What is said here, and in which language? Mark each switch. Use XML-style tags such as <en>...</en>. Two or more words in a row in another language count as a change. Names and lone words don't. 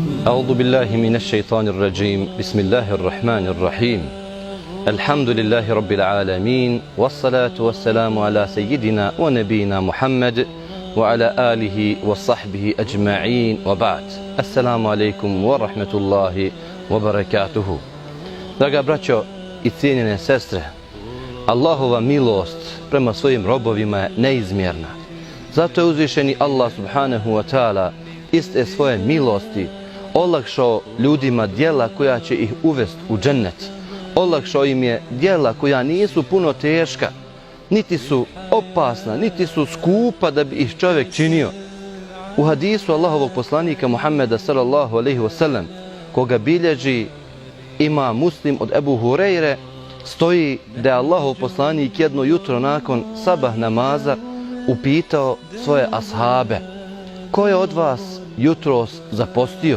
<ar>أعوذ بالله من الشيطان الرجيم بسم الله الرحمن الرحيم الحمد لله رب العالمين والصلاة والسلام على سيدنا ونبينا محمد وعلى آله وصحبه أجمعين وبعد السلام عليكم ورحمة الله وبركاته.</ar> <bs>Draga braćo i cijenjene sestre, Allahova milost prema svojim robovima je neizmjerna. Zato je uzvišeni Allah</bs> <ar>سبحانه وتعالى</ar> <bs>iste svoje milosti olakšao ljudima djela koja će ih uvesti u džennet. Olakšao im je djela koja nisu puno teška, niti su opasna, niti su skupa da bi ih čovjek činio. U hadisu Allahovog poslanika Muhammeda</bs> <ar>صلى الله عليه وسلم,</ar> <bs>koga bilježi ima Muslim od Ebu Hureyre, stoji da je Allahov poslanik jedno jutro nakon sabah namaza upitao svoje ashabe: ko je od vas jutros zapostio?</bs>